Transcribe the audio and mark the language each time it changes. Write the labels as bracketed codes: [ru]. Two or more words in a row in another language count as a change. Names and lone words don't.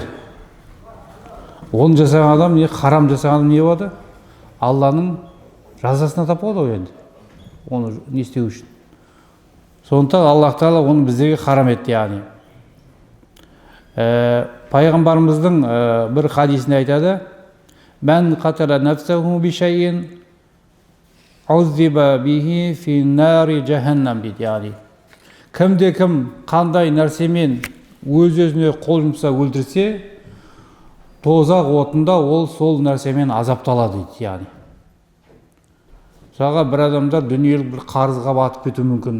[kk] Оны жасаған адам, не харам жасаған адам не болады? Алланың жазасына тап болады ғой енді. Оны не істеу үшін. Сондықтан Аллах Тағала оны біздерге харам етті, яғни. Пайғамбарымыздың бір хадисінде айтады: [ar] "من قتل نفسه بشيء عذب به في نار جهنم" [kk] дейді, яғни кімде-кім қандай нәрсемен өз-өзіне қол жұмса өлтірсе, тозақ отында ол сол нәрсемен азапталады дейді, яғни. Мысалға бір адамдар дүниелік бір қарызға батып кетуі мүмкін.